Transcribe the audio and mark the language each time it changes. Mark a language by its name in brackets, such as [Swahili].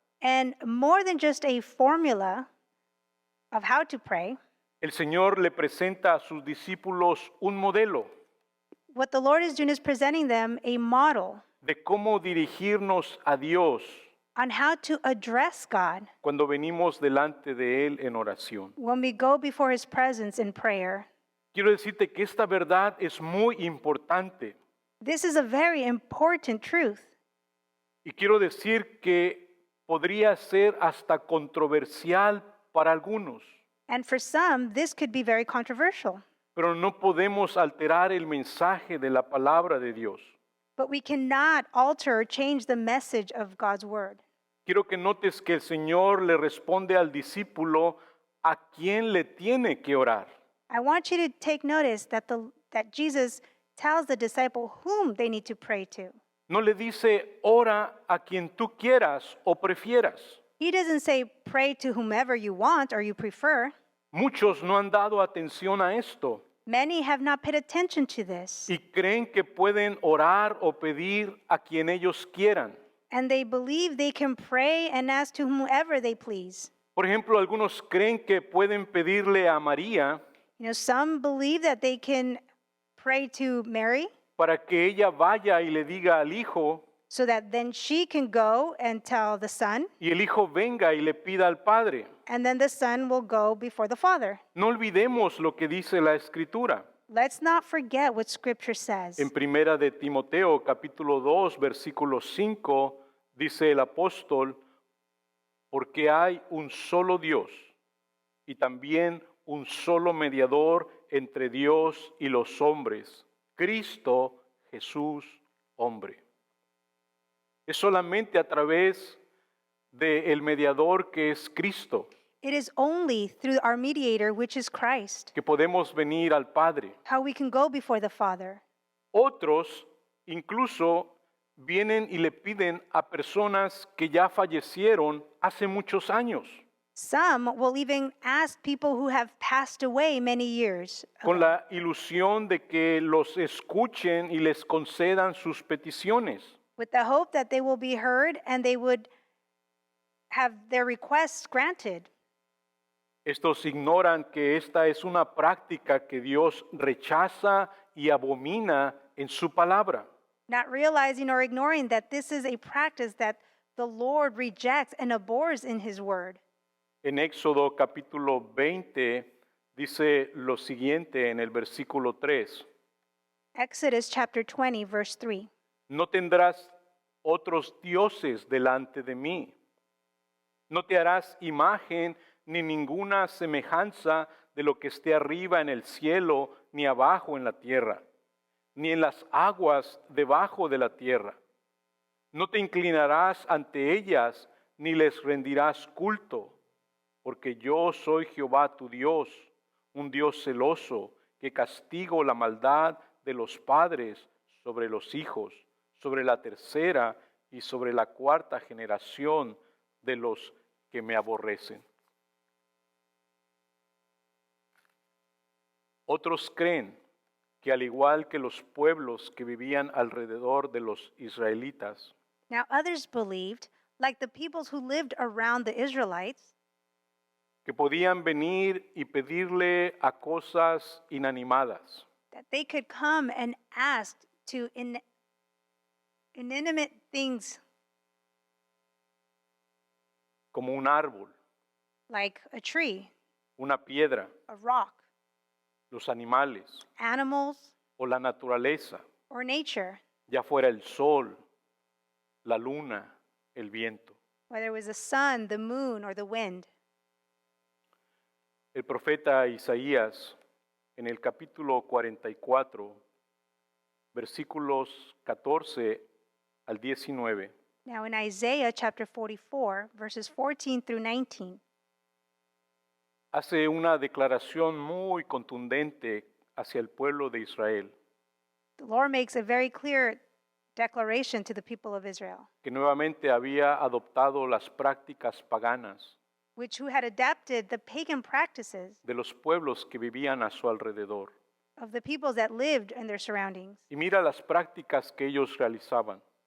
[English] And more than just a formula of how to pray, [Spanish] el Señor le presenta a sus discípulos un modelo [English] what the Lord is doing is presenting them a model [Spanish] de cómo dirigirnos a Dios [English] on how to address God [Spanish] cuando venimos delante de Él en oración. [English] when we go before His presence in prayer. [Spanish] Quiero decirte que esta verdad es muy importante [English] This is a very important truth. [Spanish] y quiero decir que podría ser hasta controversial para algunos, [English] And for some, this could be very controversial. [Spanish] pero no podemos alterar el mensaje de la palabra de Dios. [English] But we cannot alter or change the message of God's word. [Spanish] Quiero que notes que el Señor le responde al discípulo a quién le tiene que orar. [English] I want you to take notice that Jesus tells the disciple whom they need to pray to. [Spanish] No le dice, ora a quien tú quieras o prefieras. [English] He doesn't say pray to whomever you want or you prefer. [Spanish] Muchos no han dado atención a esto [English] Many have not paid attention to this, [Spanish] y creen que pueden orar o pedir a quien ellos quieran. [English] and they believe they can pray and ask to whomever they please. [Spanish] Por ejemplo, algunos creen que pueden pedirle a María [English] You know, some believe that they can pray to Mary [Spanish] para que ella vaya y le diga al hijo [English] so that then she can go and tell the son, [Spanish] y el hijo venga y le pida al padre. [English] and then the son will go before the father. [Spanish] No olvidemos lo que dice la Escritura. [English] Let's not forget what Scripture says. [Spanish] En Primera de Timoteo, capítulo 2, versículo 5, dice el apóstol, porque hay un solo Dios y también un solo mediador entre Dios y los hombres, Cristo Jesús, hombre. Es solamente a través del mediador que es Cristo [English] It is only through our mediator, which is Christ, [Spanish] que podemos venir al Padre. [English] how we can go before the Father. [Spanish] Otros incluso vienen y le piden a personas que ya fallecieron hace muchos años, [English] Some will even ask people who have passed away many years [Spanish] con la ilusión de que los escuchen y les concedan sus peticiones. [English] with the hope that they will be heard and they would have their requests granted. [Spanish] Estos ignoran que esta es una práctica que Dios rechaza y abomina en su palabra. [English] Not realizing or ignoring that this is a practice that the Lord rejects and abhors in His Word. [Spanish] En Éxodo capítulo 20 dice lo siguiente en el versículo 3. [English] Exodus chapter 20, verse 3. [Spanish] No tendrás otros dioses delante de mí. No te harás imagen ni ninguna semejanza de lo que esté arriba en el cielo, ni abajo en la tierra, ni en las aguas debajo de la tierra. No te inclinarás ante ellas, ni les rendirás culto, porque yo soy Jehová tu Dios, un Dios celoso, que castigo la maldad de los padres sobre los hijos, sobre la tercera y sobre la cuarta generación de los que me aborrecen. Otros creen que al igual que los pueblos que vivían alrededor de los israelitas, [English] Now, others believed, like the peoples who lived around the Israelites, [Spanish] que podían venir y pedirle a cosas inanimadas, [English] that they could come and ask to inanimate things [Spanish] como un árbol, [English] like a tree, [Spanish] una piedra, [English] a rock, [Spanish] los animales [English] animals, [Spanish] o la naturaleza, [English] or nature, [Spanish] ya fuera el sol, la luna, el viento. [English] whether it was the sun, the moon, or the wind. [Spanish] El profeta Isaías, en el capítulo 44, versículos 14 al 19, [English] Now, in Isaiah chapter 44, verses 14 through 19, [Spanish] hace una declaración muy contundente hacia el pueblo de Israel, [English] the Lord makes a very clear declaration to the people of Israel, [Spanish] que nuevamente había adoptado las prácticas paganas [English] who had adapted the pagan practices [Spanish] de los pueblos que vivían a su alrededor. [English] of the peoples that lived in their surroundings. [Spanish] Y mira las prácticas que ellos realizaban.